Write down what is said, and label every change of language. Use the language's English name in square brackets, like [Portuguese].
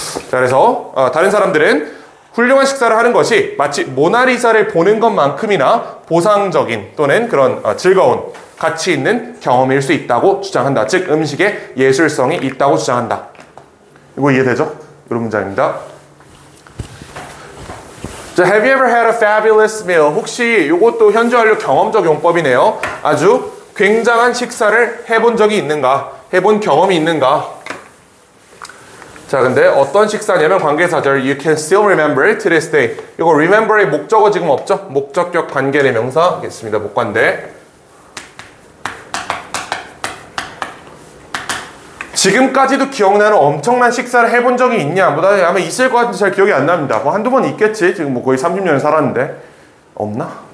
[Korean] 자, 그래서 다른 사람들은 훌륭한 식사를 하는 것이 마치 모나리자를 보는 것만큼이나 보상적인 또는 그런 즐거운 가치 있는 경험일 수 있다고 주장한다. 즉 음식에 예술성이 있다고 주장한다. 이거 이해되죠? 이런 문장입니다. [English] 자, have you ever had a fabulous meal? [Korean] 혹시 이것도 현재 완료 경험적 용법이네요. 아주 굉장한 식사를 해본 적이 있는가? 해본 경험이 있는가? 자, 근데 어떤 식사냐면 관계사절 [English] you can still remember it to this day. [Korean] 이거 remember의 목적어 지금 없죠? 목적격 관계대명사 하겠습니다. 목관대. 지금까지도 기억나는 엄청난 식사를 해본 적이 있냐? 보다 아마 있을 것 같은데 잘 기억이 안 납니다. 뭐 한두 번 있겠지. 지금 뭐 거의 30년을 살았는데. 없나?